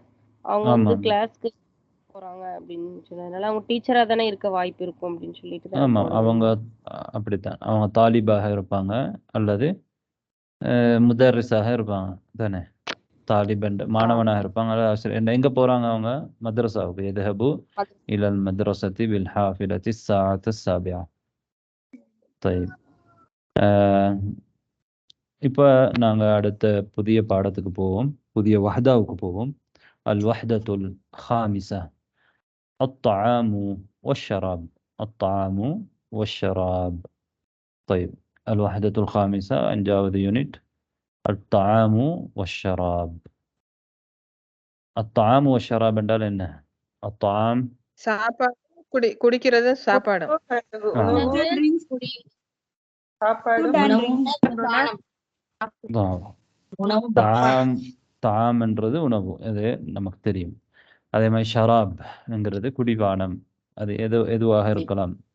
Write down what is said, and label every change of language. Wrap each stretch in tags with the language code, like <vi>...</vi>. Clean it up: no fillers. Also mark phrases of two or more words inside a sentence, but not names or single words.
<ta>அவங்க வந்து கிளாஸ்க்கு போறாங்க அப்படின்னு சொன்னதுனால அவங்க டீச்சரா தானே இருக்க வாய்ப்பு இருக்கும் அப்படின்னு சொல்லிட்டு. ஆமாம், அவங்க அப்படித்தான். அவங்க தாலிபாக இருப்பாங்க அல்லது முதர்ரிஸாக இருப்பாங்க தானே. தாலிபன் மாணவனாக இருப்பாங்க. எங்க போறாங்க அவங்க? மദ്രஸாவுக்கு.</ta> <ar>يذهبوا إلى المدرسة بالحافلة الساعة 7. طيب.</ar> <ta>இப்போ நாங்கள் அடுத்த புதிய பாடத்துக்கு போவோம். புதிய வஹ்தாவுக்கு போவோம்.</ta> <ar>الوحدة الخامسة الطعام والشراب. الطعام والشراب. طيب. الوحدة الخامسة أنجاوذ يونت الطعام والشراب. الطعام والشراب</ar> <ta>என்றால் என்ன?</ta> <ar>الطعام</ar> <ta>சாப்பாடு, குடிக்கிறது சாப்பாடு. தாம் என்றது உணவு, அது நமக்கு தெரியும். அதே மாதிரி ஷராப் என்கிறது குடிபானம். அது எதுவாக இருக்கலாம்.</ta>